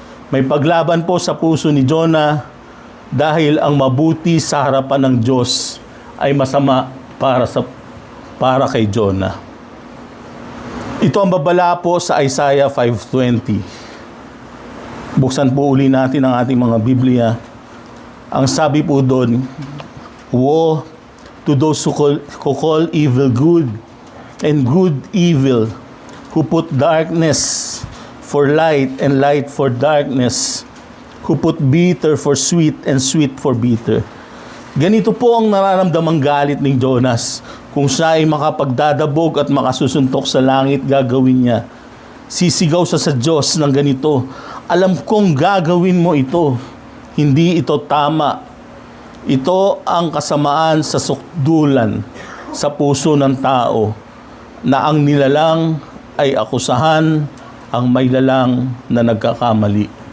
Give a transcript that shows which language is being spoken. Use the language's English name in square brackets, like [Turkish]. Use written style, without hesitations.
[Filipino] May paglaban po sa puso ni Jonah dahil ang mabuti sa harapan ng Diyos ay masama para kay Jonah. Ito ang babala po sa Isaiah 5:20. Buksan po uli natin ang ating mga Biblia. Ang sabi po doon, [English] "Woe to those who call evil good and good evil, who put darkness for light and light for darkness, who put bitter for sweet and sweet for bitter." [Filipino] Ganito po ang nararamdamang galit ni Jonas. Kung siya ay makapagdadabog at makasusuntok sa langit, gagawin niya. Sisigaw siya sa Diyos ng ganito, "Alam kong gagawin mo ito. Hindi ito tama. Ito ang kasamaan sa sukdulan sa puso ng tao, na ang nilalang ay akusahan ang may lalang na nagkakamali.